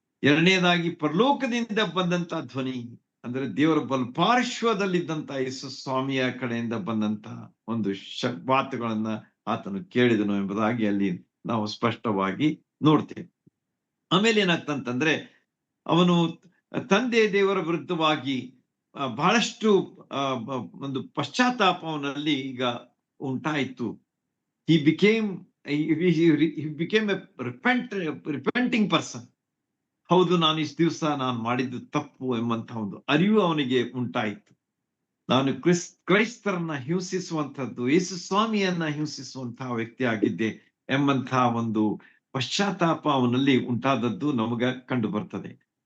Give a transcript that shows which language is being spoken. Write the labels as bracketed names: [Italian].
[Kannada] ಎರಡನೇದಾಗಿ ಪರಲೋಕದಿಂದ ಬಂದಂತ ಧ್ವನಿ ಅಂದ್ರೆ ದೇವರ ಬಲಪಾರ್ಶ್ವದಲ್ಲಿದ್ದಂತ ಯೇಸು ಸ್ವಾಮಿಯ ಕಡೆಯಿಂದ ಬಂದಂತ ಒಂದು ಮಾತುಗಳನ್ನ ಆತನು ಕೇಳಿದನು ಎಂಬುದಾಗಿ ಅಲ್ಲಿ ನಾವು ಸ್ಪಷ್ಟವಾಗಿ ನೋಡ್ತೇವೆ. ಆಮೇಲೆ ಏನಾಗ್ತಂತಂದ್ರೆ ಅವನು ತಂದೆ ದೇವರ ವಿರುದ್ಧವಾಗಿ ಬಹಳಷ್ಟು ಒಂದು ಪಶ್ಚಾತ್ತಾಪ ಅವನಲ್ಲಿ ಈಗ ಉಂಟಾಯಿತು. [English] he became a repenting person. [Kannada] ಹೌದು, ನಾನು ಇಷ್ಟು ದಿವಸ ನಾನು ಮಾಡಿದ್ದು ತಪ್ಪು ಎಂಬಂತಹ ಒಂದು ಅರಿವು ಅವನಿಗೆ ಉಂಟಾಯಿತು. ನಾನು ಕ್ರೈಸ್ತರನ್ನ ಹಿಂಸಿಸುವಂತದ್ದು, ಯೇಸು ಸ್ವಾಮಿಯನ್ನ ಹಿಂಸಿಸುವಂತಹ ವ್ಯಕ್ತಿ ಆಗಿದ್ದೆ ಎಂಬಂತಹ ಒಂದು ಪಶ್ಚಾತ್ತಾಪ ಅವನಲ್ಲಿ ಉಂಟಾದದ್ದು ನಮಗ ಕಂಡು ಬರ್ತದೆ.